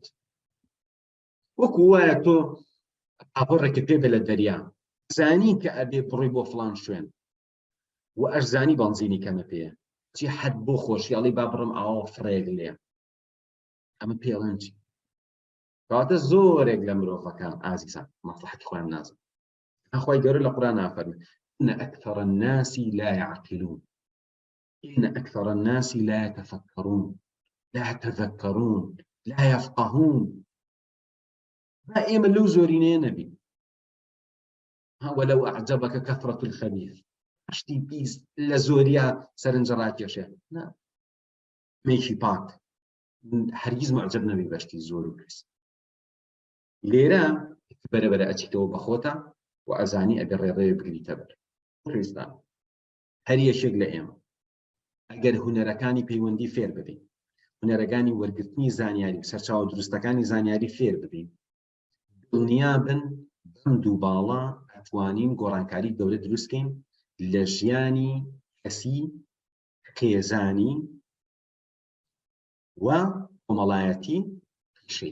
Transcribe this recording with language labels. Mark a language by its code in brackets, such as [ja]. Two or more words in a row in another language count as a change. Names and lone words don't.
[ckb] وەکو وایە تۆ ئاپۆڕێکت پێ بێ لە دەریا، زانی کە ئەبێ بڕۆی بۆ فڵان شوێن و ئەشزانی بەنزینی کەمە پێیە، چی حەد بۆ خۆشیاڵی با بڕم ئاوا فڕێک لێ، ئەمە پێڵێن چی؟ کەواتە زۆرێک لە مرۆڤەکان ئازیزان مەسلحەتی خۆیان نازانن. خۆی گەورە لە قورئان نافەرمێت [ar] إن أكثر الناس لا يعقلون إن أكثر الناس لا يتفكرون لا يتذكرون لا يفقهون. [ckb] ما ئێمە لەو زۆرینەیە نەبین. [ar] ولو أعجبك كثرة الخبيث، [ckb] شتی پیس لە زۆریا سەرنجە ڕاکێشێ، مێکی پاک هەرگیز معجب نەبی بەشتی زۆر و پیس. لێرە بەرەبەرە ئەچیتەوە بەخۆتە و ئەزانی ئەگەر ڕێڕێ بگریتە بەر. خۆستان هەر یەکێک لە ئێمە ئەگەر هونەرەکانی پەیوەندی فێر ببین، هونەرەکانی وەرگرتنی زانیاری سەرچاوە دروستەکانی زانیاری فێر ببین، دڵنیا بن بەم دوو باڵە ئەتوانین گۆڕانکاری گەورە دروستکەین لە ژیانی کەسی خێزانی و کۆمەڵایەتی پیشەی.